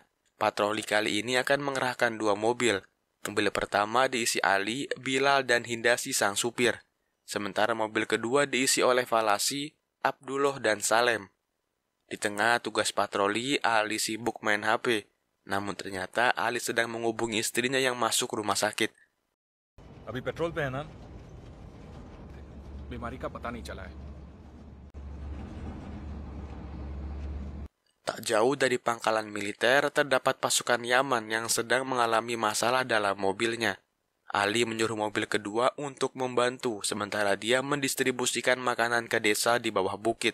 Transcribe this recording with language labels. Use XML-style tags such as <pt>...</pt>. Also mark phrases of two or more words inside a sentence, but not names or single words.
<id>Patroli kali ini akan mengerahkan 2 mobil. Mobil pertama diisi Ali, Bilal, dan Hindasi sang supir. Sementara mobil kedua diisi oleh Falasi, Abdullah, dan Salem. Di tengah tugas patroli, Ali sibuk main HP. Namun ternyata Ali sedang menghubungi istrinya yang masuk rumah sakit.</id> <hi>अभी पेट्रोल पे है ना? बीमारी का पता नहीं चला है.</hi> <id>Tak jauh dari pangkalan militer terdapat pasukan Yaman yang sedang mengalami masalah dalam mobilnya. Ali menyuruh mobil kedua untuk membantu, sementara dia mendistribusikan makanan ke desa di bawah bukit.</id>